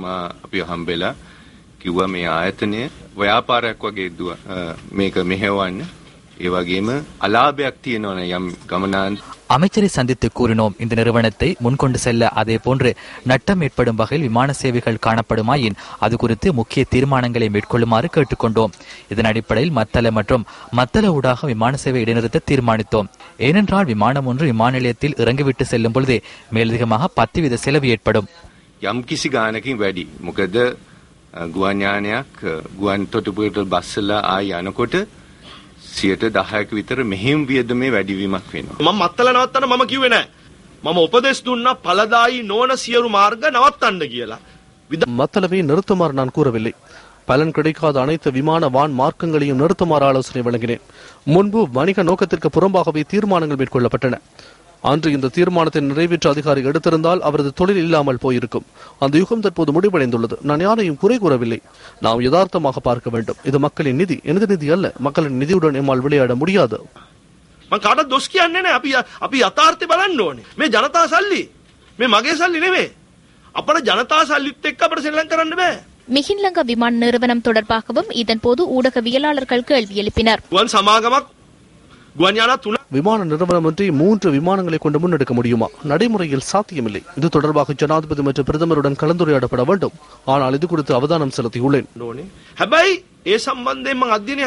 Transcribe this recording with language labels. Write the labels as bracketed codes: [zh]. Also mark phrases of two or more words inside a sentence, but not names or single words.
[ta] அமைச்சரை சந்தித்து கூறினோம், இந்த நிறுவனத்தை முன்கொண்டு செல்ல அதே போன்று நட்டம் ஏற்படும் வகையில் விமான சேவைகள் காணப்படுமாயின் அது குறித்து முக்கிய தீர்மானங்களை மேற்கொள்ளுமாறு கேட்டுக்கொண்டோம். இதன் அடிப்படையில் மத்தள மற்றும் மத்தள ஊடாக விமான சேவை இடைநிறுத்த தீர்மானித்தோம். ஏனென்றால் விமானம் ஒன்று விமான நிலையத்தில் இறங்கிவிட்டு செல்லும் பொழுதே மேலதிகமாக 10% செலவு ஏற்படும். [si] විතර මෙහෙම වියදමේ වැඩිවීමක් වෙනවා. මම මත්තල නවත්තන්න මම කිව්වේ නෑ. මම උපදෙස් දුන්නා පළදායි නොවන සියලු මාර්ග නවත්තන්න කියලා. [ta] மத்தளவை நிறுத்துமாறு நான் கூறவில்லை. பலன் கிடைக்காத அனைத்து விமான வான் மார்க்கங்களையும் நிறுத்துமாறு ஆலோசனை வழங்கினேன். முன்பு வணிக நோக்கத்திற்கு புறம்பாகவே தீர்மானங்கள் மேற்கொள்ளப்பட்டன. அன்று இந்த தீர்மானத்தை நிறைவேற்ற அதிகாரி எடுத்திருந்தால் அவரது தொழில் இல்லாமல் போயிருக்கும். அந்த யுகம் தற்போது முடிவடைந்துள்ளது. நான் யாரையும் குறை கூறவில்லை. நாம் யதார்த்தமாக பார்க்க வேண்டும். இது மக்களின் நிதி, எனது நிதி அல்ல. மக்களின் நிதியுடன் எம்மால் விளையாட முடியாது. [si] කාටවත් දොස් කියන්නේ නැහැ. අපි යථාර්ථය බලන්න ඕනේ. මේ ජනතා සල්ලි. මේ මගේ සල්ලි නෙවෙයි. අපේ ජනතා සල්ලිත් එක්ක අපිට සෙල්ලම් කරන්න බෑ. [ta] மிகின்லங்கா விமான நிறுவனம் தொடர்பாகவும் இதன்போது ஊடகவியலாளர்கள் கேள்வி எழுப்பினர். விமான நிறுவனமின்றி 3 விமானங்களை கொண்டு முன்னெடுக்க முடியுமா? நடைமுறையில் சாத்தியமில்லை. இது தொடர்பாக ஜனாதிபதி மற்றும் பிரதமருடன் கலந்துரையாடப்பட வேண்டும். ஆனால் இது குறித்து அவதானம் செலுத்தியுள்ளேன்.